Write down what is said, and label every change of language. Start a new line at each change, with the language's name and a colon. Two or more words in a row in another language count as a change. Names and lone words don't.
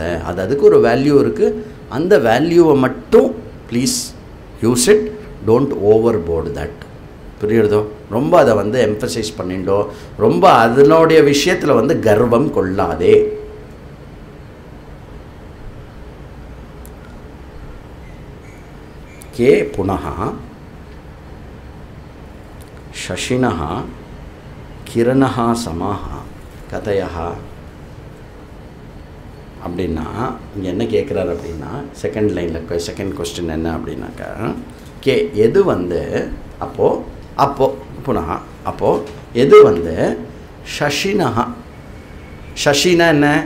Tamil: அது அதுக்கு ஒரு வேல்யூ இருக்குது, அந்த வேல்யூவை மட்டும்
English: please use it, don't overboard that.
Tamil: புரியுறதோ? ரொம்ப அதை வந்து எம்ஃபசைஸ் பண்ணிட்டோ, ரொம்ப அதனுடைய விஷயத்தில் வந்து கர்வம் கொள்ளாதே.
Sanskrit: के पुनः शशिनः किरणः समाः कथयः அப்படின்னா
Tamil: இங்கே என்ன கேட்குறாரு அப்படின்னா,
English: second lineில் second question
Tamil: என்ன அப்படின்னாக்கா, கே எது வந்து அப்போது புனः அப்போது எது வந்து ஷஷினஹா, ஷஷினா என்ன?